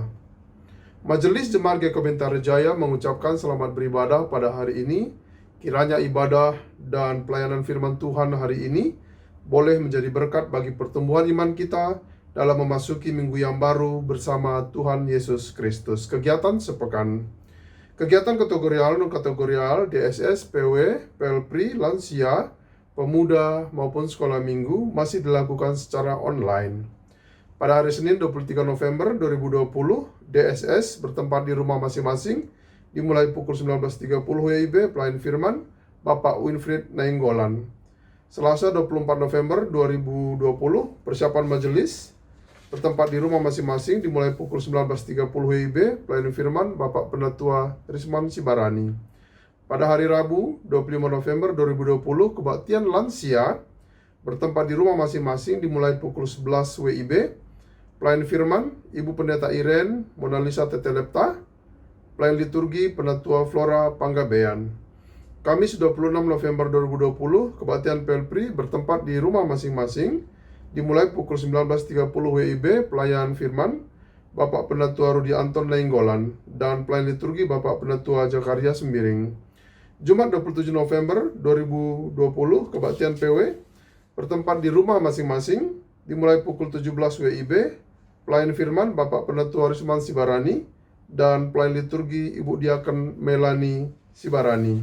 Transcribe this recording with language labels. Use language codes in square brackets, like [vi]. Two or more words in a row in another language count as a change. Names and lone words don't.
[id] Majelis Jemaat GKB Bintaro Jaya mengucapkan selamat beribadah pada hari ini. Kiranya ibadah dan pelayanan firman Tuhan hari ini boleh menjadi berkat bagi pertumbuhan iman kita dalam memasuki minggu yang baru bersama Tuhan Yesus Kristus. Kegiatan sepekan. Kegiatan kategorial, non-kategorial, DSS, PW, PLPRI, lansia, pemuda maupun sekolah minggu masih dilakukan secara online. Pada hari Senin 23 November 2020, DSS bertempat di rumah masing-masing dimulai pukul 19.30 WIB, pelayan firman Bapak Winfried Nainggolan. Selasa 24 November 2020, persiapan majelis bertempat di rumah masing-masing dimulai pukul 19.30 WIB, pelayan firman Bapak Penatua Risman Sibarani. Pada hari Rabu 25 November 2020, kebaktian lansia bertempat di rumah masing-masing dimulai pukul 11 WIB, pelayan firman Ibu Pendeta Iren Monalisa Tetelepta, pelayan liturgi Penatua Flora Panggabean. Kamis 26 November 2020, kebaktian PLPRI bertempat di rumah masing-masing dimulai pukul 19.30 WIB, pelayan firman Bapak Penatua Rudi Anton Nainggolan dan pelayan liturgi Bapak Penatua Jakarta Sembiring. Jumat 27 November 2020, kebaktian PW bertempat di rumah masing-masing dimulai pukul 17 WIB, pelayan firman Bapak Penatua Risman Sibarani dan pelayan liturgi Ibu Diaken Melani Sibarani.